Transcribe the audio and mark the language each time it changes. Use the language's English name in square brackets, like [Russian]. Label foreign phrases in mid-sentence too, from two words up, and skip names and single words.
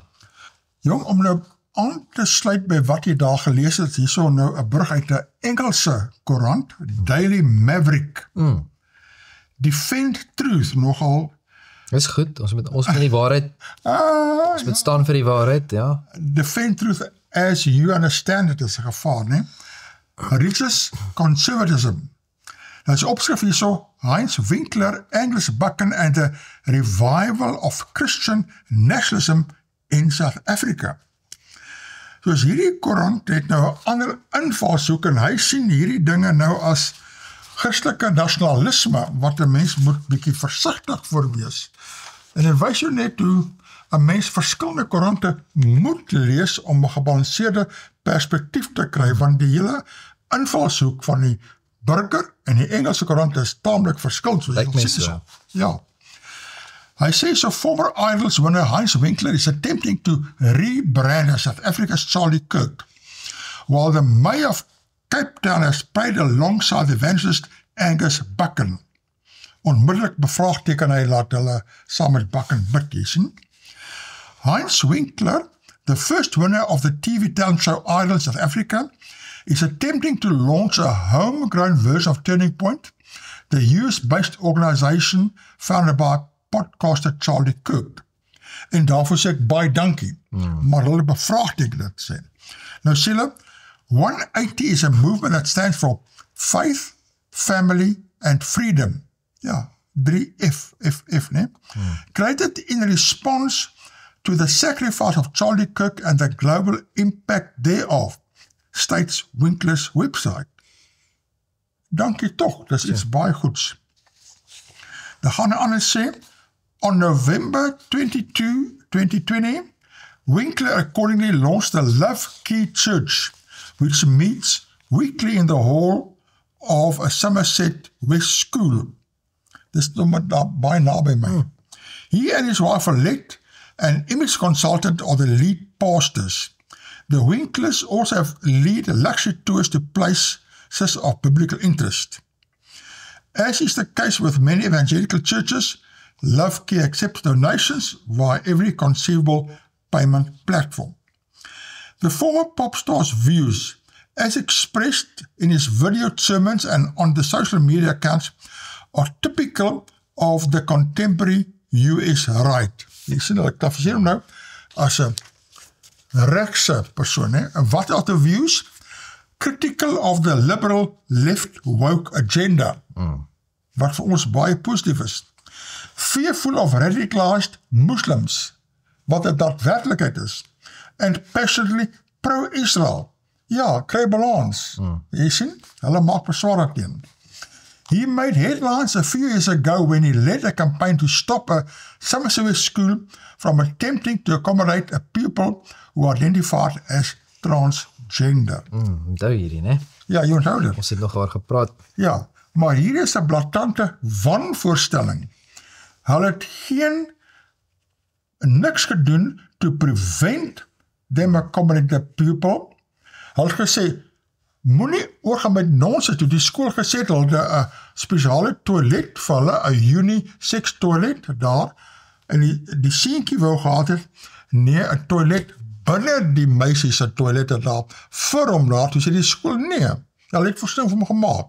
[Afrikaans] Jong, om nou aan te sluit by wat jy daar gelees het, hierso nou 'n brug uit 'n Engelse koerant, Daily Maverick. Defend Truth nogal. Dis goed, ons moet die waarheid, ons moet staan vir die waarheid, ja. [English] Defend Truth as you understand it is [Afrikaans] 'n gevaar, né? [English] Reaches conservatism. [Afrikaans] Nou is opskrif hierso, [English] Heinz Winkler, Angus Buchan and the revival of Christian nationalism in South Africa. [Afrikaans] Soos hierdie koerant het nou 'n ander invalshoek en hy sien hierdie dinge nou as Christelike nasionalisme wat 'n mens moet bietjie versigtig voor wees. En dit wys jou net hoe 'n mens verskillende koerante moet lees om 'n gebalanseerde perspektief te kry, want die hele invalshoek van die burger en die Engelse koerant is taamlik verskillend, soos Lyk jy my sien so. so. Ja. Hy sê so [English] former Idols winner Heinz Winkler is attempting to rebrand as South Africa's Charlie Kirk, while the mayor of Cape Town has prayed alongside the evangelist Angus Buchan. [Afrikaans] Onmiddellik bevraagteken hy laat hulle saam met Buchan bid, jy sien. [English] Heinz Winkler, the first winner of the TV talent show Idols South Africa, is attempting to launch a homegrown version of Turning Point, the US-based organization founded by podcaster Charlie Kirk. [Afrikaans] En daarvoor sê ek baie dankie, maar hulle bevraagteken dit sê. Nou sê hulle, [English] 180 is a movement that stands for faith, family and freedom. [Afrikaans] Ja, 3F, né? [English] Created in response to the sacrifice of Charlie Kirk and the global impact thereof, states Winkler's website. [Afrikaans] Dankie toch, dis iets baie goeds. Dan gaan hy aan en sê, [English] on November 22, 2020, Winkler accordingly launched the Love Key Church, which meets weekly in the hall of a Somerset West school. [Afrikaans] Dis nog maar baie naby my. [English] He and his wife elect an image consultant are the lead pastors. The Winklers also have lead luxury tours to places of biblical interest. As is the case with many evangelical churches, Love Key accepts donations via every conceivable payment platform. The former pop star's views, as expressed in his video sermons and on the social media accounts, are typical of the contemporary US right. [Afrikaans] Jy sien, ek klassifiseer hom nou as 'n regse persoon, hè? En wat [English] are the views? Critical of the liberal left woke agenda, [Afrikaans] wat vir ons baie positief is. [English] Fearful of radicalized Muslims, [Afrikaans] wat het daadwerklikheid is. [English] And passionately pro-Israel. [Afrikaans] Ja, kry balans. Jy sien, hulle maak beswaar teen. [English] He made headlines a few years ago when he led a campaign to stop a Somerset school from attempting to accommodate a pupil who identified as transgender. [Afrikaans] Onthou hierdie, né? Ja, jy onthou dit. Ons het nog oor gepraat. Ja, maar hier is 'n blaatante wanvoorstelling. Hulle het niks gedoen [English] to prevent them accommodating the pupil. [Afrikaans] Hulle het gesê, moenie oorgaan met nonsens toe. Die skool gesê het, hulle 'n spesiale toilet vir hulle, 'n unisex toilet daar, en die seentjie wou gehad het, nee, 'n toilet binne die meisie se toilet daar, vir hom daar, toe sê die skool, nee, hulle het voorstelling vir hom gemaak.